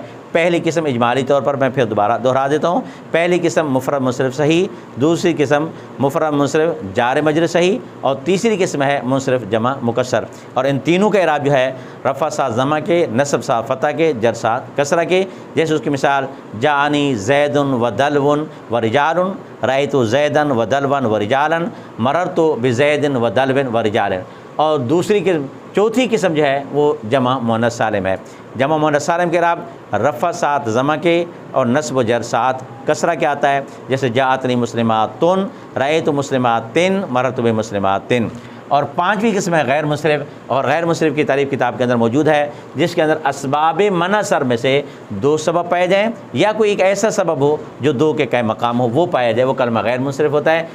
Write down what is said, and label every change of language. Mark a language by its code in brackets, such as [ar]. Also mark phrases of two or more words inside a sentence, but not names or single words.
[ur] پہلی قسم اجمالی طور پر میں پھر دوبارہ دہرا دیتا ہوں، پہلی قسم مفرد منصرف صحیح، دوسری قسم مفرد منصرف جار مجرور صحیح، اور تیسری قسم ہے منصرف جمع مکسر۔ اور ان تینوں کا اعراب جو ہے رفع ساتھ ضمہ کے، نصب ساتھ فتح کے، جر ساتھ کسرہ کے۔ جیسے اس کی مثال [ar] جاءنی زید و دلو و رجال، رأیت زیدا و دلوا و رجالا، مررت بزید و دلو و رجال۔ [ur] اور دوسری قسم چوتھی قسم جو ہے وہ جمع مؤنث سالم ہے۔ جمع مؤنث سالم کے اعراب رفع ساتھ ضمہ کے اور نصب و جر ساتھ کسرہ کے آتا ہے، جیسے [ar] جاءتنی مسلماتن، رأیت مسلماتن، مررت بمسلماتن۔ [ur] اور 5ویں قسم ہے غیر منصرف، اور غیر منصرف کی تعریف کتاب کے اندر موجود ہے، جس کے اندر اسباب منع سر میں سے 2 سبب پائے جائیں یا کوئی ایک ایسا سبب ہو جو 2 کے قائم مقام ہو وہ پایا جائے، وہ کلمہ غیر منصرف ہوتا ہے۔